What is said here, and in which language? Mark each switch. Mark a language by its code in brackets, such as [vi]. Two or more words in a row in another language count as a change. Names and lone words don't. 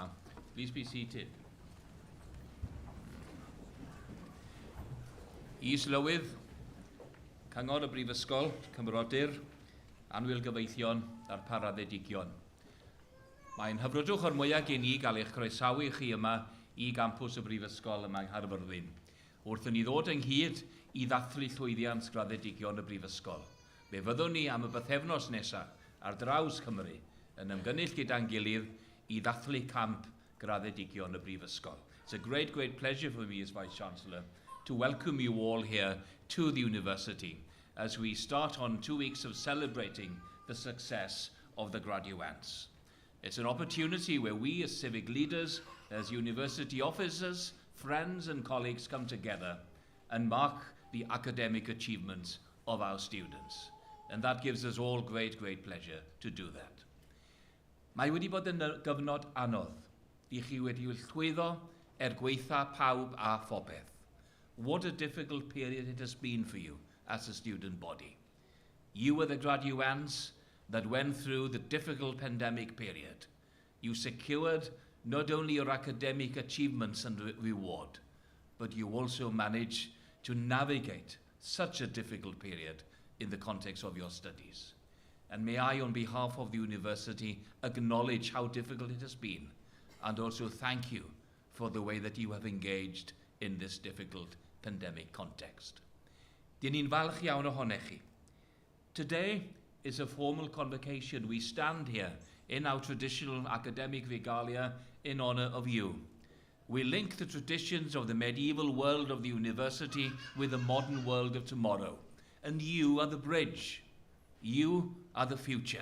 [en] Please be seated. [cy] Is-lywydd, Cyngor y Brifysgol, Cymrodyr, Anwyl Gyfeillion a'r Paraddedigion. Mae'n hyfrydwch o'r mwyaf gen i gael eich croesawu chi yma i gampws y Brifysgol yma yng Nghaerfyrddin, wrth i ni ddod ynghyd i ddathlu llwyddiant graddedigion y Brifysgol. Fe fyddwn ni am y bythefnos nesaf ar draws Cymru yn ymgynnull gyda'n gilydd i ddathlu camp graddedigion y Brifysgol. [en] It's a great, great pleasure for me as Vice-Chancellor to welcome you all here to the university as we start on 2 weeks of celebrating the success of the graduates. It's an opportunity where we as civic leaders, as university officers, friends and colleagues come together and mark the academic achievements of our students. And that gives us all great, great pleasure to do that. [cy] Mae wedi bod yn gyfnod anodd i chi wedi llwyddo gweitha pawb a phopeth. [en] What a difficult period it has been for you as a student body. You were the graduands that went through the difficult pandemic period. You secured not only your academic achievements and reward, but you also managed to navigate such a difficult period in the context of your studies. And may I, on behalf of the university, acknowledge how difficult it has been, and also thank you for the way that you have engaged in this difficult pandemic context. [cy] Dyn ni'n falch iawn ohonych chi. [en] Today is a formal convocation. We stand here in our traditional academic regalia in honor of you. We link the traditions of the medieval world of the university with the modern world of tomorrow. And you are the bridge. You are the future.